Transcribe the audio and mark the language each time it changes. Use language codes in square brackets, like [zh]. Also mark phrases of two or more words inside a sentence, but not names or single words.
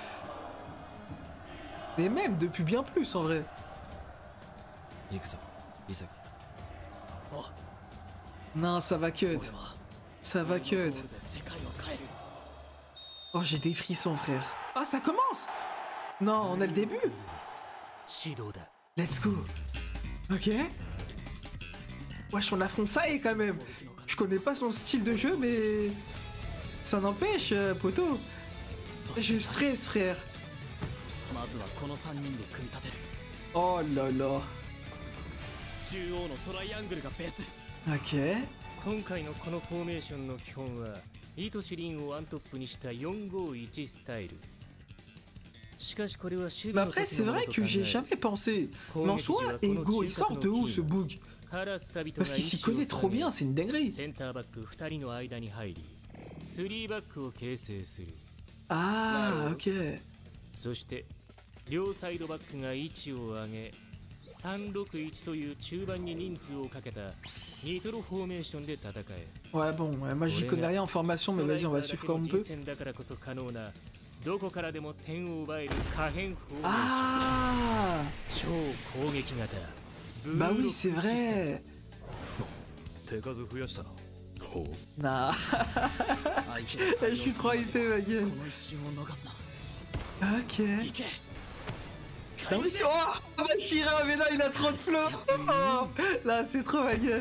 [fr] Et même depuis bien plus, en vrai. Non, ça va cut. Ça va cut. Oh, j'ai des frissons, frère. Ah, ça commence. Non, on a le début. [en] Let's go. [fr] Ok. Wesh, on affronte ça et quand même. Je connais pas son style de jeu, mais... Ça n'empêche, poteau. Je stresse, frère. Oh là là. Ok. [ja] 今回のこのフォーメーションの基本は糸シリンをワントップにした451スタイル。しかしこれは守備 [fr] Mais après, c'est vrai que j'ai jamais pensé. Mais en soi, Ego, il sort de où ce bug? Parce qu'il s'y connaît trop bien, c'est une dinguerie. [ja] センターバック2人の間に入り、3バックを形成する。 [fr] Ah, ok. [ja] そして両サイドバックが位置を上げ、361という中盤に人数をかけたニトロフォーメーションで戦え。 [fr] Ouais, bon, moi j'y connais rien en formation, mais vas-y, on va suivre comme on peut. [ja] だからこそ可能などこからでも点を奪える可変フォーメーション。 [fr] Ah! [ja] 超攻撃型。 [fr] Bah oui, c'est vrai. Nah. Je suis trop hypé, ma gueule. Ok. Ah oui, c'est... Oh, Bashira, mais là, il a trop de flow. Oh, là, c'est trop ma gueule.